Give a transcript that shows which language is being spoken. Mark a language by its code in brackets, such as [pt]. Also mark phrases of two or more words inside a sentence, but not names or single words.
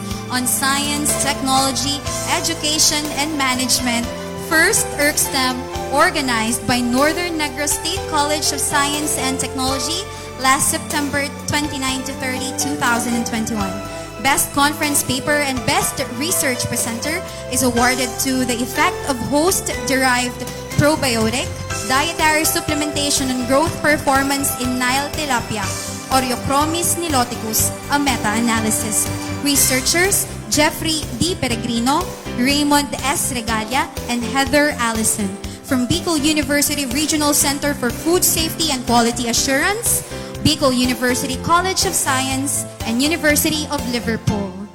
[en] on Science, Technology, Education, and Management, First ERCSTEM, organized by Northern Negros State College of Science and Technology last September 29 to 30, 2021. Best Conference Paper and Best Research Presenter is awarded to the effect of host-derived probiotic, dietary supplementation and growth performance in Nile tilapia, Oreochromis niloticus, a meta-analysis. Researchers Jeffrey D. Peregrino, Raymond S. Regalia, and Heather Allison from Bicol University Regional Center for Food Safety and Quality Assurance, Bicol University College of Science, and University of Liverpool.